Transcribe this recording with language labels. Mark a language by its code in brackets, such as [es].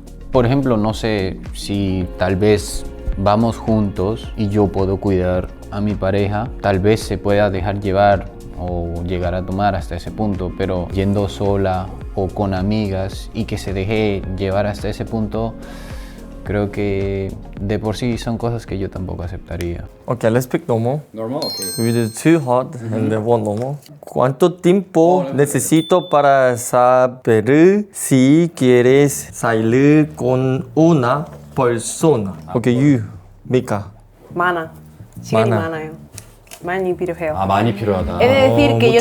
[es] Por ejemplo, no sé si tal vez vamos juntos y yo puedo cuidar a mi pareja, tal vez se pueda dejar llevar o llegar a tomar hasta ese punto, pero yendo sola o con amigas y que se deje llevar hasta ese punto, creo que de por sí son cosas que yo tampoco aceptaría. [en] Okay, let's pick normal. Normal, ok. We did 2 hot and then 1 normal. [es] ¿Cuánto tiempo necesito para saber si quieres salir con una persona? [en] Okay, you, Mika. [ko] 많아. 시간이 많아. 많아요. 많이 필요해요. 아, 많이 필요하다. [es] He de decir que yo